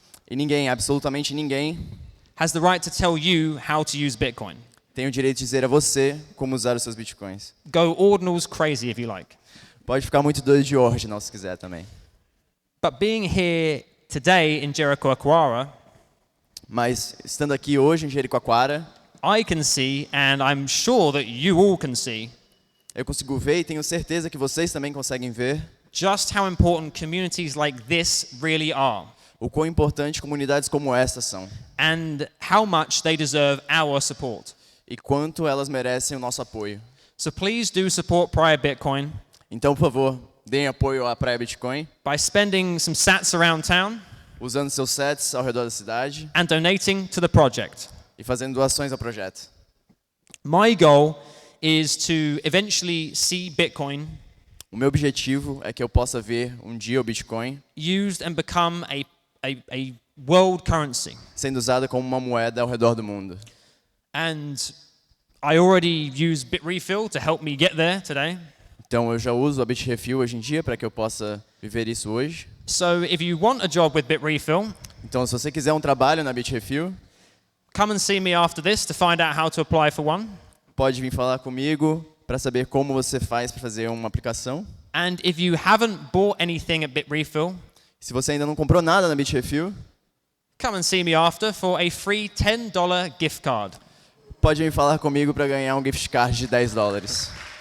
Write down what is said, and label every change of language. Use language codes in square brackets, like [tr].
[pt] E ninguém, absolutamente ninguém, [en] has the right to tell you how to use Bitcoin. [pt] tem o direito de dizer a você como usar os seus Bitcoins. [en] Go ordinals crazy if you like. [pt] Pode ficar muito doido de ordinal se quiser também. [en] But being here today in Jericoacoara, [pt] Mas estando aqui hoje em Jericoacoara, [en] I can see, and I'm sure that you all can see, [pt] eu consigo ver e tenho certeza que vocês também conseguem ver [en] just how important communities like this really are, [pt] o quão importante comunidades como esta são [en] and how much they deserve our support. [pt] e quanto elas merecem o nosso apoio. [en] So please do support Praia Bitcoin [pt] Então, por favor, deem apoio à Praia Bitcoin, [en] by spending some sats around town [pt] usando seus sets ao redor da cidade [en] and donating to the project. [pt] e fazendo doações ao projeto. [en] My goal is to eventually see Bitcoin [pt] O meu objetivo é que eu possa ver um dia o Bitcoin [en] used and become a world currency. [pt] sendo usado como uma moeda ao redor do mundo. [en] And I already use Bitrefill to help me get there today. [pt] Então eu já uso a Bitrefill hoje em dia para que eu possa viver isso hoje. [en] So if you want a job with Bitrefill, [pt] Então se você quiser um trabalho na Bitrefill, [en] come and see me after this to find out how to apply for one. [pt] pode vir falar comigo para saber como você faz para fazer uma aplicação. [en] And if you haven't bought anything at Bitrefill, [pt] Se você ainda não comprou nada na Bitrefill, [en] come and see me after for a free $10 gift card, [pt] pode vir falar comigo para ganhar um gift card de $10.